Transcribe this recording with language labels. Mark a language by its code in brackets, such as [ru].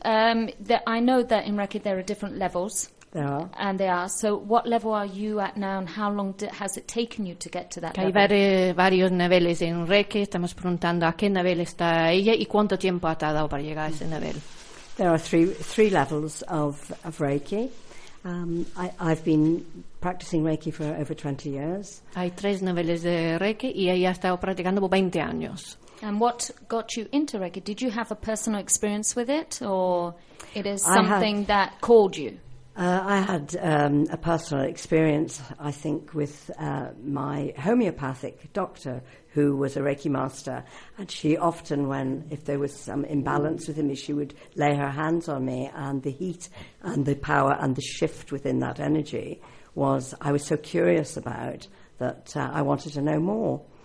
[en] I know that in Reiki there are different levels. There are. And they are. So, what level are you at now and how long has it taken you to get to that [es] level? Hay varios niveles en Reiki. Estamos preguntando a qué nivel está ella y cuánto tiempo ha tardado para llegar a ese nivel. [en] There are three levels of Reiki. I've been practicing Reiki for over 20 years. [es] Hay tres niveles de Reiki y ella ha estado practicando por 20 años. [en] And what got you into Reiki? Did you have a personal experience with it, or it is something that called you? I had a personal experience, I think, with my homeopathic doctor, who was a Reiki master. And she often, when if there was some imbalance within me, she would lay her hands on me, and the heat and the power and the shift within that energy was I was so curious about that I wanted to know more.